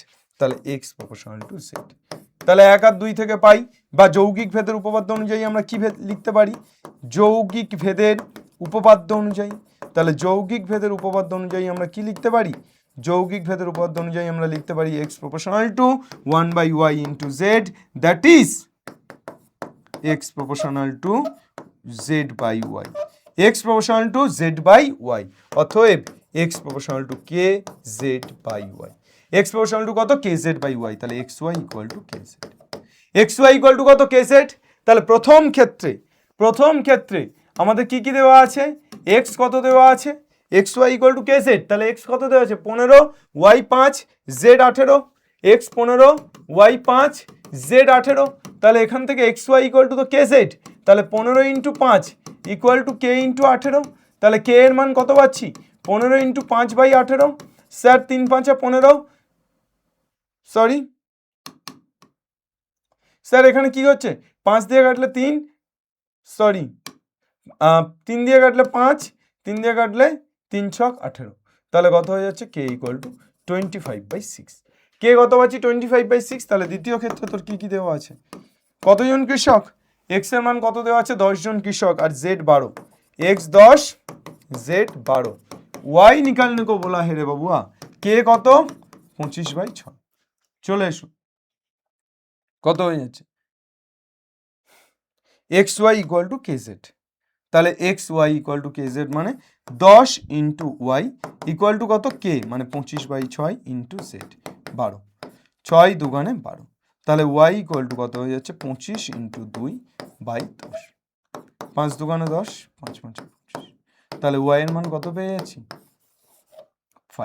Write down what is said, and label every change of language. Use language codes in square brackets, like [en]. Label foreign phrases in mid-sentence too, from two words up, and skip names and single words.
[bn] তাহলে এক্স প্রপোর্শনাল টু জেড। তাহলে 1 আর 2 থেকে পাই, বা যৌগিক ভেদের উপপাদ্য অনুযায়ী আমরা কি লিখতে পারি? যৌগিক ভেদের উপপাদ্য অনুযায়ী। তাহলে যৌগিক ভেদের উপপাদ্য অনুযায়ী আমরা কি লিখতে পারি? যৌগিক ভেদের উপপাদ্য অনুযায়ী আমরা লিখতে পারি [en] x proportional to 1/y into z, that is x proportional to z by y, x proportional to z by y, [bn] অতএব [en] x proportional to k z by y, x proportional to [bn] কত? [en] kz by y। [bn] তাহলে [en] xy equal to kz, xy equal to [bn] কত? kz। তাহলে প্রথম ক্ষেত্রে আমাদের কি কি দেওয়া আছে? x কত দেওয়া আছে? [en] xy equal to kz। [bn] তাহলে x কত দেওয়া আছে? 15, y 5, z 18, x 15, y 5, z 18। তাহলে এখান থেকে [en] xy equal to [bn] তো kz, তাহলে [en] 15 into 5 equal to k into 18। [bn] তাহলে k এর মান কত পাচ্ছি? [en] 15 into 5/18। [bn] স্যার 3 5 15, [en] sorry sir [bn] এখানে কি হচ্ছে? 5 দিয়ে কাটলে 3, সরি 3 দিয়ে কাটলে 5, 3 দিয়ে কাটলে 3 ছক 18। তাহলে কত হয়ে যাচ্ছে? [en] k equal to 25/6। [bn] k কত পাচ্ছি? 25/6। তাহলে দ্বিতীয় ক্ষেত্রে তোর কি কি দেওয়া আছে? কতজন কৃষক? x এর মান কত দেওয়া আছে? 10 জন কৃষক আর z 12, x 10 z 12। [hi] y निकालने को बोला है रे बाबुआ। [bn] k কত? 25/6। চলে এসো, কত হয়ে যাচ্ছে? [en] xy equal to kz। [bn] তাহলে [en] xy equal to kz [bn] মানে [en] 10 into y equal to [bn] কত? k মানে [en] 25/6 into z 12, [bn] 6 দুগুণে 12। তাহলে [en] y equal to [bn] কত হয়ে যাচ্ছে? [en] 25 into 2/10, [bn] 5 দুগুণে 10, 5 5 25। তাহলে y এর মান কত পেয়ে যাচ্ছি? 5।